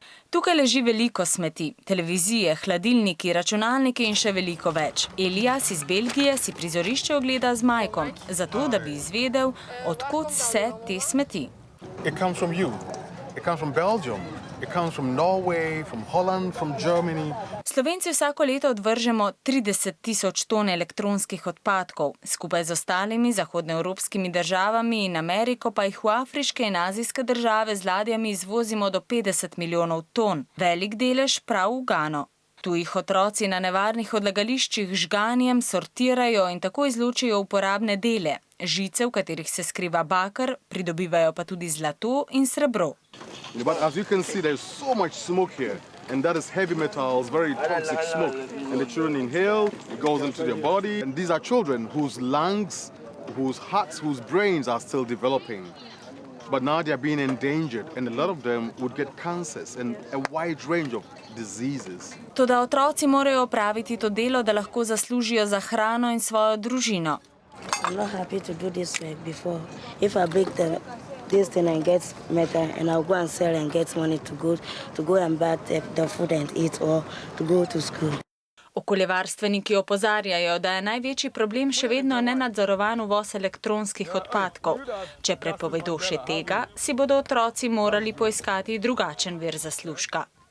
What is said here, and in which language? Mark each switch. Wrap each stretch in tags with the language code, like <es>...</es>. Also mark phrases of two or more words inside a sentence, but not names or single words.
<sl>Tukaj leži veliko smeti, televizije, hladilniki, računalniki in še veliko več. Elias iz Belgije si prizorišče ogleda z Mikeom, zato da bi izvedel, od kod vse te smeti.</sl> <en>It comes from you. It comes from Belgium. It comes from Norway, from Holland, from Germany.</en> <sl>Slovenci vsako leto odvržemo 30.000 ton elektronskih odpadkov. Skupaj z ostalimi zahodnoevropskimi državami in Ameriko pa jih v afriške in azijske države z ladjami izvozimo do 50 milijonov ton. Velik delež prav v Gano. Tu jih otroci na nevarnih odlagališčih žganjem sortirajo in tako izločijo uporabne dele. Žice, v katerih se skriva baker, pridobivajo pa tudi zlato in srebro.</sl> <en>But as you can see, there's so much smoke here, and that is heavy metals, very toxic smoke. And the children inhale, it goes into their body. And these are children whose lungs, whose hearts, whose brains are still developing. But now they are being endangered, and a lot of them would get cancers and a wide range of diseases.</en> <sl>Toda otroci morajo opraviti to delo, da lahko zaslužijo za hrano in svojo družino.</sl> <en>I'm not happy to do this work before. If I break this thing and get metal, and I'll go and sell and get money to go and buy the food and eat or to go to school.</en> <sl>Okoljevarstveniki opozarjajo, da je največji problem še vedno nenadzorovan uvoz elektronskih odpadkov. Če prepovedo še tega, si bodo otroci morali poiskati drugačen vir zaslužka.</sl>